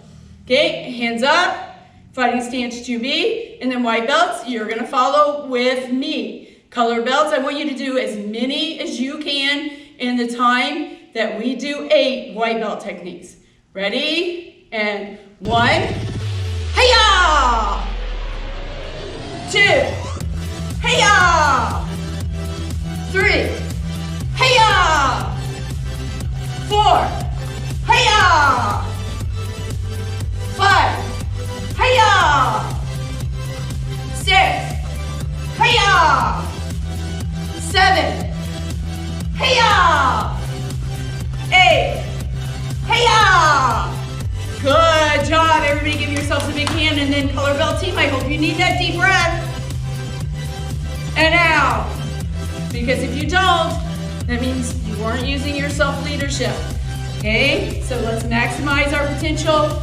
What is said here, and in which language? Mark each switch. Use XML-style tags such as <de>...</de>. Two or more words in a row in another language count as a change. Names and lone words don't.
<en>Okay, hands up. Fighting stance 2B, and then white belts, you're going to follow with me. Color belts, I want you to do as many as you can in the time that we do 8 white belt techniques. Ready? And 1, hi-ya! 2, hi-ya! 3, hi-ya! 4, hi-ya! 5, hi-ya! 6, hi-ya! 7, hi-ya! 8, hi-ya! Good job. Everybody give yourselves a big hand, and then color belt team, I hope you need that deep breath. And out. Because if you don't, that means you weren't using your self-leadership. Okay, so let's maximize our potential.</en>